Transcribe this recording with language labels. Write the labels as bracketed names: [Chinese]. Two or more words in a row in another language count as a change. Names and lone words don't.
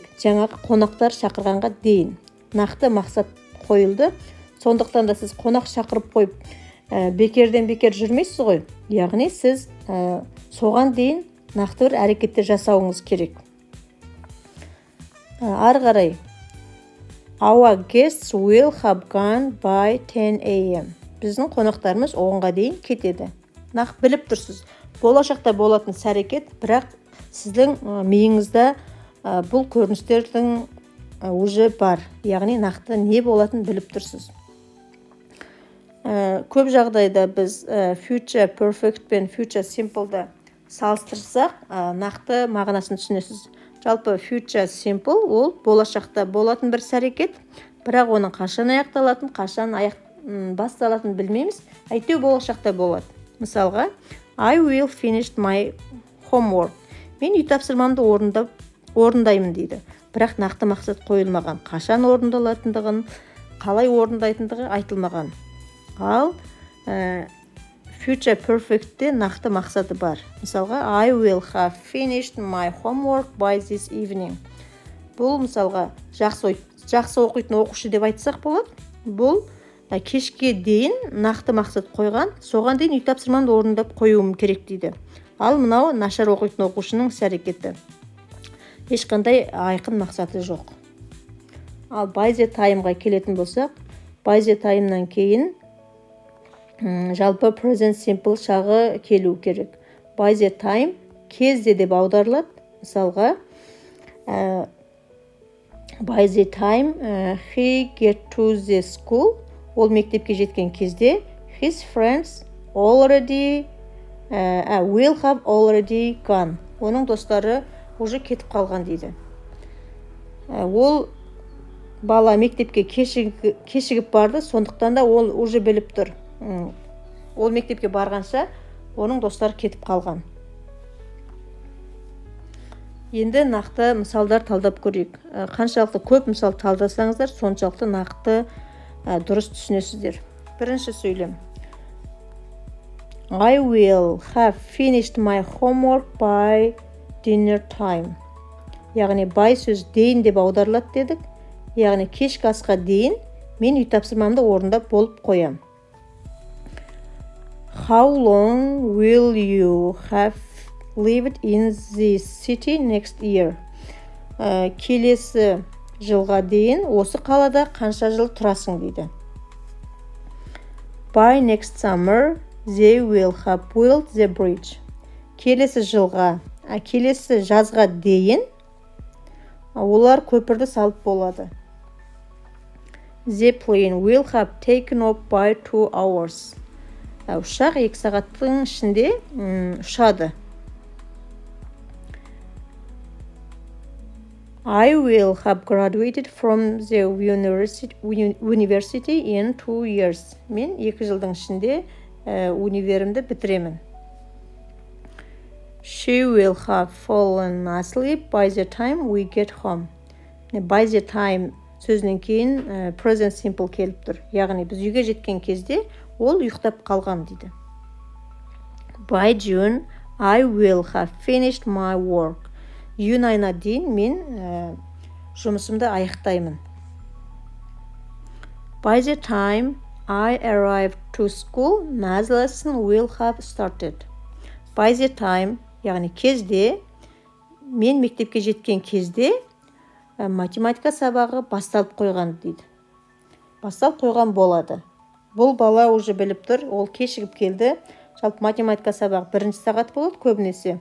[Kazakh] Жаңағы қонақтар шақырғанға дейін. Нақты мақсат қойылды. Сондықтан да сіз қонақ шақырып қойып, бекерден бекер жүрмейсіз ғой. Яғни сіз соған дейін нақты бір әрекеттер жасауыңыз керек. Ары қарай. [English] Our guests will have gone by 10 a.m. [Kazakh] Біздің қонақтарымыз 10-ға дейін кетеді. Нақ біліп тұрсыз. Болашақта болатын іс-әрекет, бірақ сіздің миыңызда бұл көріністердің уже бар. Яғни нақты не болатын біліп тұрсыз. Көп жағдайда біз [English] future perfect [Kazakh] пен [English] future simple'ды [Kazakh] салыстырсақ, нақты мағынасын түсінесіз. Жалпы [English] future simple [Kazakh] ол болашақта болатын бір іс-әрекет, бірақ оның қашан аяқталатын, қашан басталатын білмейміз. Әйтеу болашақта болады. Мысалға, [English] I will finish my homework. [Kazakh] Мен үй тапсырмамды орындаймын дейді. Бірақ нақты мақсат қойылмаған. Қашан орындалатындығын, қалай орындайтындығы айтылмаған. Ал [English] future perfect'те [Kazakh] нақты мақсаты бар. Мысалға, [English] I will have finished my homework by this evening. [Kazakh] Бұл мысалға жақсы оқитын оқушы деп айтсақ болады. Бұл кешке дейін нақты мақсат қойған, соған дейін үй тапсырмамды орындап қоюым керек дейді. Ал мынау нашар оқитын оқушының іс-әрекеті. Ешқандай айқын мақсаты жоқ. Ал [English] by the time- [Kazakh] ға келетін болсақ, [English] by the time- [Kazakh] нан кейін жалпы [English] present simple [Kazakh] шағы келу керек. [English] By the time [Kazakh] кезде деп аударылады. Мысалға, [English] by the time he get to the school, [Kazakh] ол мектепке жеткен кезде [English] his friends already will have already gone. [Kazakh] Оның достары уже кетіп қалған дейді. Ол бала мектепке кешігіп барды, сондықтан да ол уже біліп тұр. Ол мектепке барғанша оның достары кетіп қалған. Енді нақты мысалдар талдап көрейік. Қаншалықты көп мысал талдасаңыздар, соншалықты нақты дұрыс түсінесіздер. Бірінші сөйлем. [English] I will have finished my homework by dinner time. [Kazakh] Яғни by сөз дейін деп аударылады дедік. Яғни кешкі асқа дейін Мен үй тапсырмамды орындап болып қоям. [English] How long will you have lived in this city next year? [Kazakh] Келесі жылға дейін осы қалада қанша жыл тұрасың дейді. [English] By next summer, they will have built the bridge. [Kazakh] Келесі жазға дейін олар көпірді салып болады. [English] The plane will have taken off by 2 hours. [Kazakh] Ұшақ 2 сағаттың ішінде ұшады. [English] I will have graduated from the university in 2 years. [Kazakh] Мен 2 жылдың ішінде универімді бітіремін. [English] She will have fallen asleep by the time we get home. By the time [Kazakh] сөзінен кейін [English] present simple [Kazakh] келіп тұр. Яғни біз үйге жеткен кезде ол ұйықтап қалған дейді. [English] By June, I will have finished my work. [Kazakh] Июнь айына дейін мен жұмысымды аяқтаймын. [English] By the time I arrive to school, math lesson will have started. By the time, [Kazakh] яғни кезде, мен мектепке жеткен кезде математика сабағы басталып қойған дейді. Басталып қойған болады. Бұл бала уже біліп тұр, ол кешігіп келді. Жалпы математика сабағы 1 сағат болады көбінесе.